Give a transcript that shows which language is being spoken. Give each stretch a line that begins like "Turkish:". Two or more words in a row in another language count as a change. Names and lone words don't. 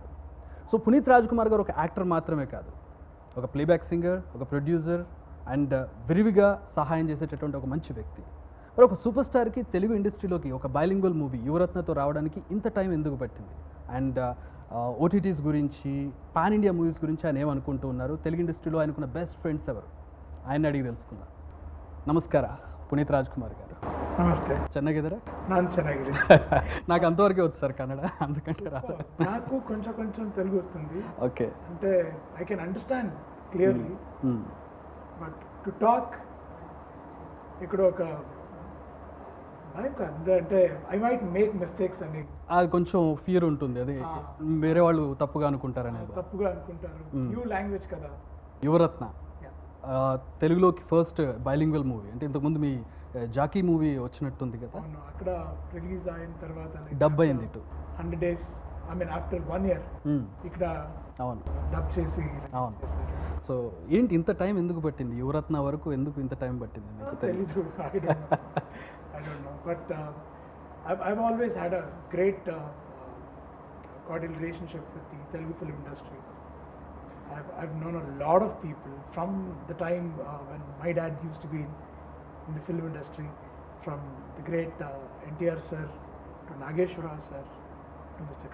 Telugu: సో పునీత్ రాజ్ కుమార్ గారు ఒక యాక్టర్ మాత్రమే కాదు, ఒక
English: playback singer,
Telugu: ఒక ప్రొడ్యూసర్ అండ్ విరివిగా సహాయం చేసేటటువంటి ఒక మంచి వ్యక్తి. మరి ఒక సూపర్ స్టార్కి తెలుగు ఇండస్ట్రీలోకి ఒక
English: bilingual movie
Telugu: యువరత్నతో రావడానికి ఇంత టైం ఎందుకు పట్టింది? అండ్ ఓటీటీస్ గురించి,
English: pan India movies
Telugu: గురించి ఆయన ఏమనుకుంటూ ఉన్నారు, తెలుగు ఇండస్ట్రీలో ఆయనకున్న
English: best friends
Telugu: ఎవరు, ఆయన అడిగి తెలుసుకుందాం.
Kannada: ನಮಸ್ಕಾರ ಪುನೀತ್ ರಾಜ್ಕುಮಾರ್ గారు. ನಮಸ್ತೆ. ಚೆನ್ನಾಗಿದ್ದೀರಾ? ನಾನು ಚೆನ್ನಾಗಿದ್ದೀನಿ.
Telugu: నాకు అంతవరకే వచ్చు సార్ కన్నడ, అందుకంటే రాదు. నాకు కొంచెం కొంచెం తెలుగు వస్తుంది. ఓకే.
English: అంటే I can understand clearly, but to talk
Telugu: ఇక్కడ ఒక భయం కాదు, అంటే
English: I might make mistakes అని
Telugu: అది కొంచెం ఫియర్ ఉంటుంది, అది వేరే వాళ్ళు తప్పుగా అనుకుంటారనేది. తప్పుగా అనుకుంటారు.
English: new language
Telugu: కదా యువరత్న. తెలుగులోకి
English: first bilingual movie,
Telugu: అంటే ఇంతకుముందు మీ జాకీ మూవీ వచ్చినట్టుంది కదా. అవును, అక్కడ రిలీజ్ అయిన తర్వాత డబ్ అయింది ఇటు
English: 100 days, I mean after 1 year ఇక్కడ
Telugu: అవును డబ్ చేసి అవును. సో ఏంటి ఇంత టైం ఎందుకు పట్టింది? యువరత్న వరకు ఎందుకు ఇంత టైం పట్టింది మీకు తెలీదు.
English: I don't know, but I've always had a great cordial relationship with the Telugu film industry. I've known a lot of people from the time when my dad used to be in the film industry, from the great NTR sir to Nageshwara sir to Mr.